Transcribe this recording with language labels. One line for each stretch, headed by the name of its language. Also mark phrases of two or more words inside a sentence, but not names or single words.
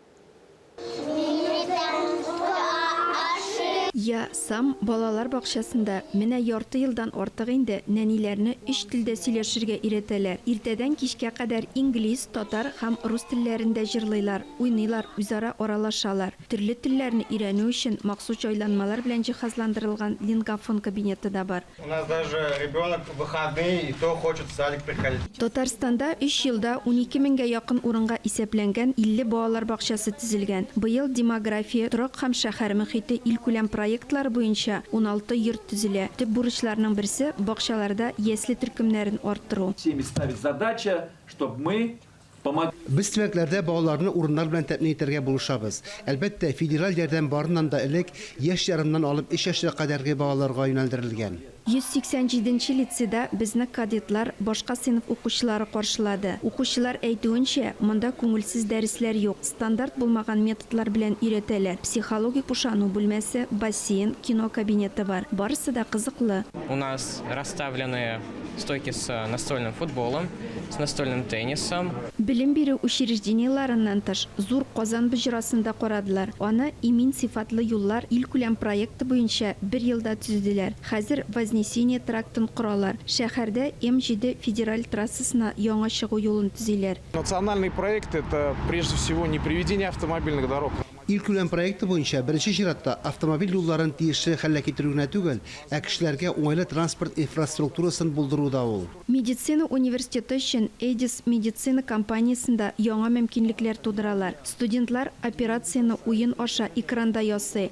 Tatar: Я сам балалар бакчасында менә ярты елдан артык инде нәниләрне 3 телдә сөйләшергә өйрәтәләр. Иртәдән кичкә кадәр инглиз, татар һәм рус телләрендә җырлыйлар, уйныйлар, үзара аралашалар. Төрле телләрне өйрәнү өчен махсус җайланмалар белән җиһазландырылган лингофон кабинеты да бар.
Russian: У нас даже ребенок в выходные и то хочет в садик приходить.
Tatar: Татарстанда 3 елда 12 меңгә якын урынга исәпләнгән 50 балалар бакчасы төзелгән. Быел демография, торак һәм шәһәр мөхите ил күләм проектлар буенча 16 йорт төзелә. Төп бурычларның берсе бакчаларда ясли төркемнәрен арттыру.
Russian: Всеми ставит задача, чтобы мы помогли.
Tatar: Biz төбәкләрдә балаларны урыннар белән тәэмин итәргә булышабыз. Әлбәттә, федераль ярдәм барыннан да элек яшь ярымнан алып 3 яшькә кадәрге балаларга юнәлдерелгән. 187 лицейда безне кадетлар башка сыйныф укучылары каршылады. Укучылар әйтүенчә, монда күңелсез дәресләр юк. Стандарт булмаган методлар белән өйрәтәләр. Психологик кушану бүлмәсе, бассейн, кино кабинеты бар. Барысы да кызыклы.
Russian: У нас расставлены стойки с настольным футболом, с настольным теннисом.
Tatar: Билим бирү учреждениеларыннан тыш зур Казан бөҗрасында карадылар. Аны имин сыйфатлы юллар ил күләм проекты буенча 1 елда төзеделәр. Хәзер Вознесение трактын коралар. Шәһәрдә М7 федераль трассасына яңа чыгу юлын төзиләр.
Russian: Национальный проект – это прежде всего не приведение автомобильных дорог.
Tatar: Ил күләм проекты буенча беренче чиратта автомобиль юлларын тиешле хәлгә китерү генә түгел, ә кешеләргә уңайлы транспорт инфраструктурасын булдыру да ул. Медицина университеты өчен Эдис медицина компаниясында яңа мөмкинлекләр тудыралар. Студентлар операцияны уен аша экранда ясый.